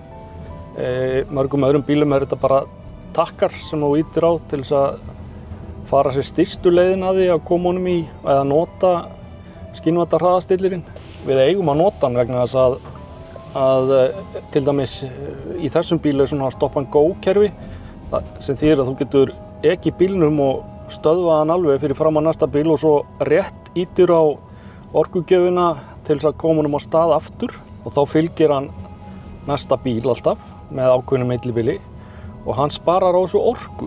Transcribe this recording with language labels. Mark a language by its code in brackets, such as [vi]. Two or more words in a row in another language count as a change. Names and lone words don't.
[is] Mörgum öðrum bílum er þetta bara takkar sem þú ýtir á til þess að fara sér stystu leiðin að því að koma honum í eða nota skynvata hraðastillirinn. Við eigum að nota hann vegna þess að til dæmis í þessum bíl er svona [en] stop and go [is] kerfi sem þýðir að þú getur ekið bílnum og stöðvað hann alveg fyrir fram að næsta bíl og svo rétt ýtir á orkugjöfina til þess að koma honum á stað aftur og þá fylgir hann næsta bíl alltaf með ákveðnu millibili og hann sparar á þessu orku.